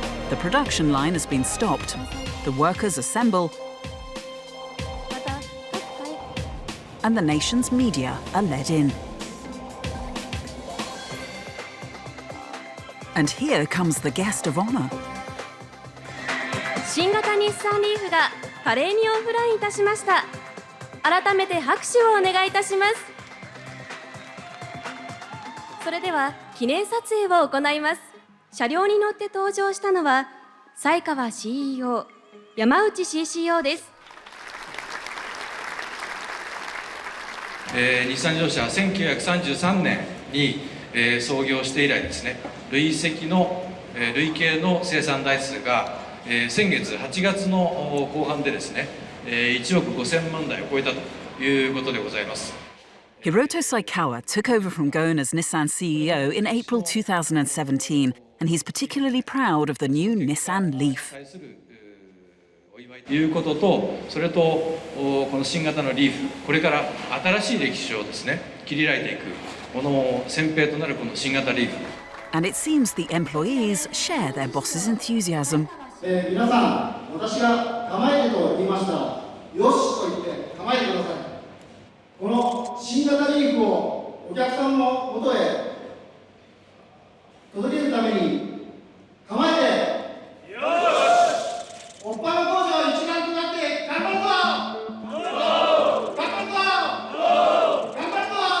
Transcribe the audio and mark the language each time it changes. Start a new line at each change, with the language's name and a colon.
English: The production line has been stopped. The workers assemble, and the nation's media are led in. And here comes the guest of honor.
Japanese: 新型日産リーフが華麗にオフラインいたしました。改めて拍手をお願いいたします。それでは記念撮影を行います。車両に乗って登場したのは犀川 CEO、山内 CCO です。日産自動車は1933年に、創業して以来ですね、累計の生産台数が、先月8月の後半でですね、1億5000万台を超えたということでございます。
English: Hiroto Saikawa took over from Gon as Nissan CEO in April 2017, and he's particularly proud of the new Nissan Leaf.
Japanese: いうことと、それとこの新型のリーフ、これから新しい歴史をですね、切り開いていくこの先兵となるこの新型リーフ。
English: And it seems the employees share their boss's enthusiasm.
Japanese: 皆さん、私が構えてと言いましたら、よしと言って構えてください。この新型リーフをお客さんのもとへ届けるために構えて、よし、おっぱの工場一丸となって頑張るぞ、頑張るぞ、頑張るぞ。